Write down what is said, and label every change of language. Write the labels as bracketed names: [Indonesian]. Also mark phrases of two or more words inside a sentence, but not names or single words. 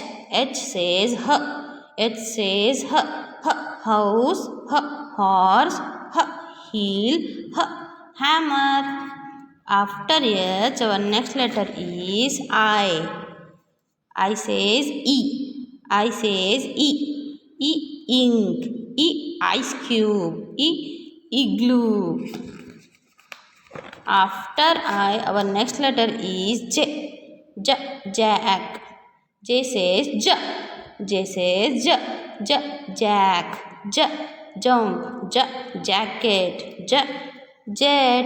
[English] H says h. H says h. House, horse, heel, hammer. After H, our next letter is I. I says E. I says E. E ink. E ice cube. E igloo. After I, our next letter is J. Jack. J says J. J says jack. Jump. Jacket. Jet.